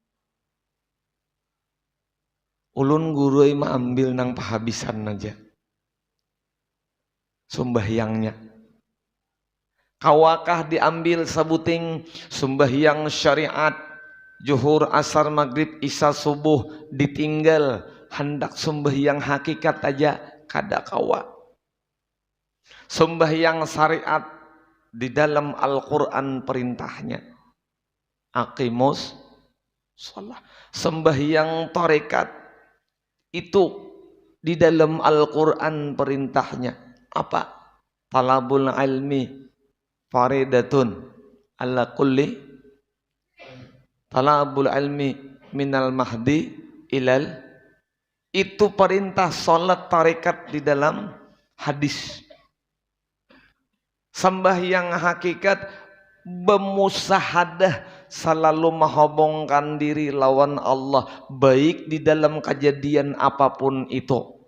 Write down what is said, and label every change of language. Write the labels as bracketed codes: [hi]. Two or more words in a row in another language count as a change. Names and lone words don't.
[bjn] Ulun gurui mah ambil nang pahabisan aja sembahyangnya. Kawakah diambil sabuting sembahyang syariat, zuhur, asar, maghrib, isya, subuh ditinggal, hendak sembahyang hakikat aja kada kawa. [id] Sembahyang syariat di dalam Al-Quran perintahnya, [ar] أقيموا الصلاة. [id] Sembahyang tarekat itu di dalam Al-Quran perintahnya apa? [ar] طلب العلم فريضة على كل طلب العلم من المهد إلى, [id] itu perintah salat tarekat di dalam hadis. Sembahyang hakikat bemusahadah, selalu menghubungkan diri lawan Allah, baik di dalam kejadian apapun itu.